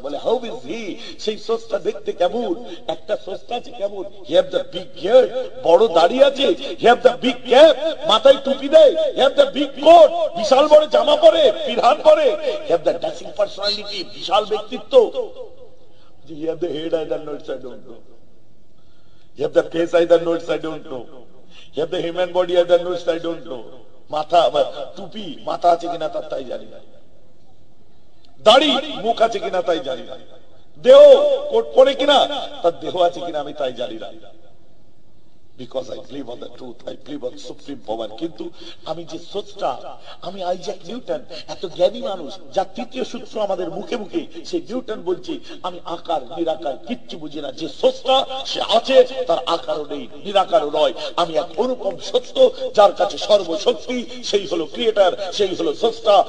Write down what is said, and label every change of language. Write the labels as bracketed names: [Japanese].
[Bangla] বলে [English] How is he? [Bangla] সেই স্রষ্টা দেখতে কেমন? একটা স্রষ্টা আছে কেমন? [English] he have the big beard, [Bangla] বড় দাড়ি আছে। [English] he have the big cap, [Bangla] মাথায় টুপি দেয়। [English] he have the big coat, [Bangla] বিশাল বড় জামা পরে, পিরহান পরে। [English] he have the dashing personality, [Bangla] বিশাল ব্যক্তিত্ব। [English] You have the head, I don't know, I don't know. You have the face, I don't know, I don't know. You have the human body, I don't know, I don't know. [Bangla] মাথা, টুপি, মাথা আছে কিনা তাই জানি না। দাড়ি, মুখ আছে কিনা তাই জানি না। দেহ, কোট পরে কিনা, তার দেহ আছে কিনা আমি তাই জানি না। [English] Because I believe on the truth, I believe on supreme power. [Bangla] কিন্তু আমি যে স্রষ্টা, আমি আইজ্যাক নিউটন, এত জ্ঞানী মানুষ, যার তৃতীয় সূত্র আমাদের মুখে মুখে, সেই নিউটন বলছে আমি আকার নিরাকার কিচ্ছু বুঝি না। যে স্রষ্টা সে আছে, তার আকারও নেই, নিরাকারও নয়। আমি এক অনুপম সত্য, যার কাছে সর্বশক্তি, সেই হলো ক্রিয়েটর, সেই হলো স্রষ্টা।